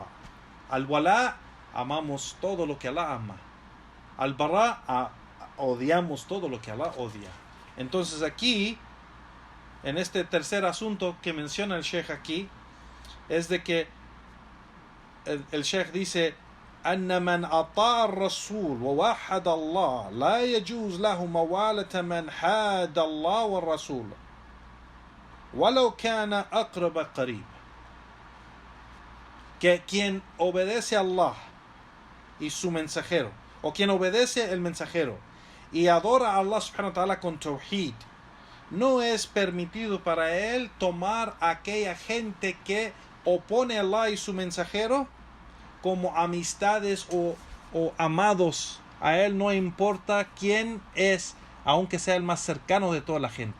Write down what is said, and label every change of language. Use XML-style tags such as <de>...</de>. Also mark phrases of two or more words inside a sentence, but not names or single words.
<es>Al-wala, amamos todo lo que Allah ama. Al-bara, odiamos todo lo que Allah odia. Entonces aquí, en este tercer asunto que menciona el Sheikh aquí, es de que el Sheikh dice:</es> <ar>أن من أطاع الرسول ووحد الله لا يجوز له موالة من حاد الله والرسول ولو كان أقرب قريب.</ar> <es>Que quien obedece a Allah y su mensajero, o quien obedece el mensajero y adora a Allah</es> <ar>سبحانه وتعالى</ar> <es>con tawhid, no es permitido para él tomar a aquella gente que opone a Allah y su mensajero como amistades o amados. A él no importa quién es, aunque sea el más cercano de toda la gente.</es>